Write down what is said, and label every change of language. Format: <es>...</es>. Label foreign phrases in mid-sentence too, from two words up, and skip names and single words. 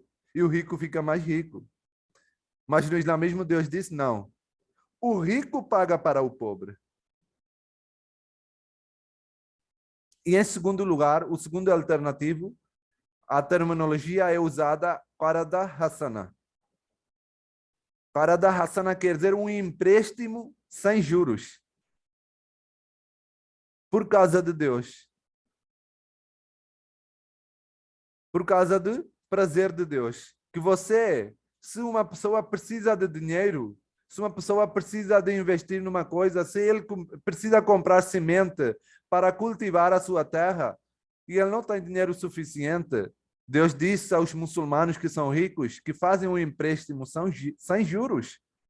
<pt>E o rico fica mais rico. Mas no islamismo Deus disse, não. O rico paga para o pobre. E em segundo lugar, o segundo alternativo, a terminologia é usada</pt> <ar>قرضا حسنا. قرضا حسنا</ar> <pt>quer dizer um empréstimo sem juros. Por causa de Deus. Por causa do prazer de Deus. Que você, se uma pessoa precisa de dinheiro, se uma pessoa precisa de investir numa coisa, se ele precisa comprar semente para cultivar a sua terra e ele não tem dinheiro suficiente, Deus disse aos muçulmanos que são ricos que fazem um empréstimo sem juros.</pt>